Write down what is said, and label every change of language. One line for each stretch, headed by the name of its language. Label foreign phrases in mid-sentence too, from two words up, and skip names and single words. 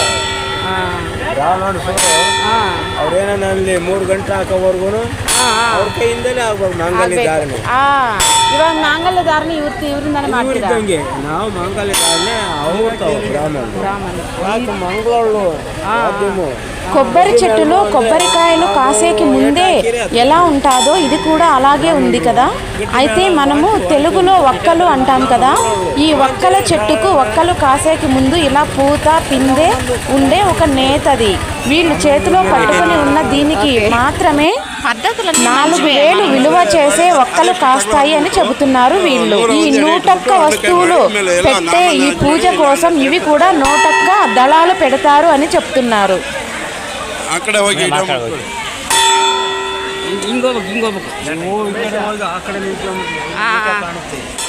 Kannada: ಬ್ರಾಹ್ಮಣರು ಅವ್ರೇನಲ್ಲಿ 3 ಗಂಟೆ ಹಾಕೋವರೆಗೂ ಅವ್ರ ಕೈಯಿಂದಲೇ ಆಗ್ಬೇಕು ಮಾಂಗಲ್ಯ ಧಾರಣೆ. ಇವಾಗ ಮಾಂಗಲ್ಯ ಧಾರಣೆ ಇವರಿಂದಾನೆ ಮಾಡ್ತಿದ್ದಂಗೆ. ನಾವು ಮಾಂಗಲ್ಯ ಧಾರಣೆ ಬ್ರಾಹ್ಮಣ ಮಂಗಳೂರು.
Telugu: కొబ్బరి చెట్టులో కొబ్బరికాయలు కాసేకి ముందే ఎలా ఉంటాదో ఇది కూడా అలాగే ఉంది కదా. అయితే మనము తెలుగులో వక్కలు అంటాం కదా. ఈ వక్కల చెట్టుకు వక్కలు కాసేకి ముందు ఇలా పూత పిందె ఉండే ఒక నేతది. వీళ్ళు చేతిలో పట్టుకుని ఉన్న దీనికి మాత్రమే 4,000 విలువ చేసే వక్కలు కాస్తాయి అని చెబుతున్నారు వీళ్ళు. ఈ 101 వస్తువులు పెట్టే ఈ పూజ కోసం ఇవి కూడా 101 దళాలు పెడతారు అని చెప్తున్నారు.
Kannada: ಅಕಡೆ ಹೋಗಿ ಹಿಂಗೋಗ್ಬೇಕು. ಆ ಕಡೆ ಕಾಣುತ್ತೆ.